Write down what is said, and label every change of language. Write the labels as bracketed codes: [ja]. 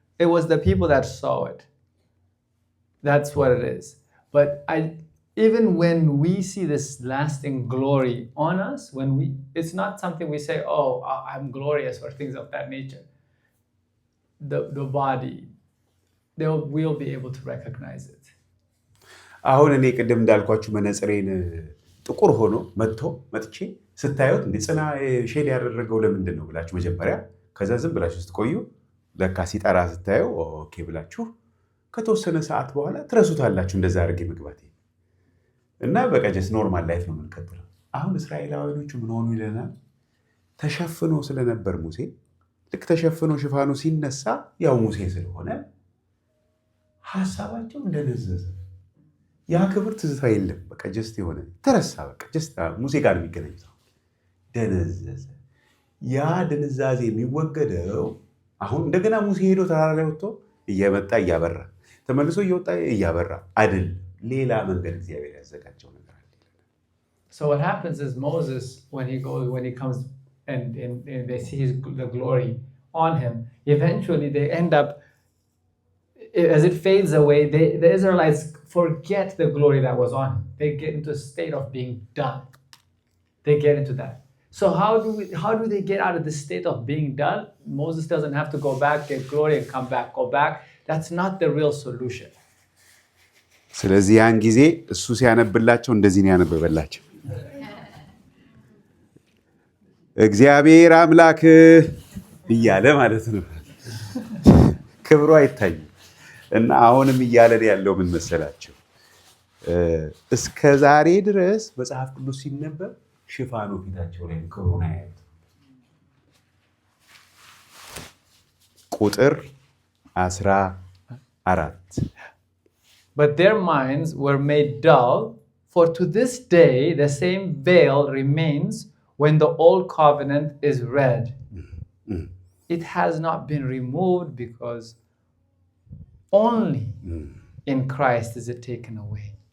[en] It was the people that saw it. That's what it is. But even when we see this lasting glory on us, it's not something we say, "Oh, I'm glorious," or things of that nature. The body, we'll be able to recognize it. [am] አሁን እኔ ቅድም እንዳልኳችሁ መነጽሬን ጥቁር ሆኖ መጥቼ ስታዩት እንደ ጽና ሼድ ያደረገው ለምንድን ነው ብላችሁ መጀመሪያ ከዛ ዝም ብላችሁ ስትቆዩ ለካ ሲጠራ ስታዩ ኦኬ ብላችሁ ከተወሰነ ሰዓት በኋላ ትረሱታላችሁ እንደዛ አድርጌ መግባቴ እና በቃ [en] ጀስት ኖርማል ላይፍ [am] ነው የምንቀጥለው። አሁን እስራኤላውያኖቹ ምን ሆኑ ይለናል? ተሸፍኖ ስለነበር ሙሴ ልክ ተሸፍኖ ሽፋኑ ሲነሳ ያው ሙሴ ስለሆነ ሐሳባቸው እንደነዘዘ ያ ክብር ትዝታ የለም። በቃ ጀስት የሆነ ተረሳ። በቃ ጀስት ሙሴ ጋር የሚገናኘው ደነዘዘ። ያ ድንዛዜ የሚወገደው አሁን እንደገና ሙሴ ሄዶ ተራራ ላይ ወጥቶ እየመጣ እያበራ ተመልሶ እየወጣ እያበራ አይደል፣ ሌላ መንገድ እግዚአብሔር ያዘጋጀው ነገር አለ። [en] So what happens is Moses, when he comes and they see the glory on him, eventually they end up, as it fades away, the Israelites forget the glory that was on him. They get into a state of being done. They get into that. So how do they get out of this state of being done? Moses doesn't have to go back, get glory, and come back, go back. That's not the real solution. [am] ስለዚህ ያን ጊዜ እሱ ሲያነብላቸው እንደዚህ ነው ያነበበላቸው። እግዚአብሔር አምላክ እያለ ማለት ነው። ክብሩ አይታይም። እና አሁንም እያለን ያለው ምን መሰላቸው? እስከ ዛሬ ድረስ መጽሐፍ ቅዱስ ሲነበብ ሽፋኑ ፊታቸው ላይ ክብሩን አያዩት። ቁጥር 14 [en] But their minds were made dull, for to this day the same veil remains when the old covenant is read. It has not been removed because only in Christ is it taken away.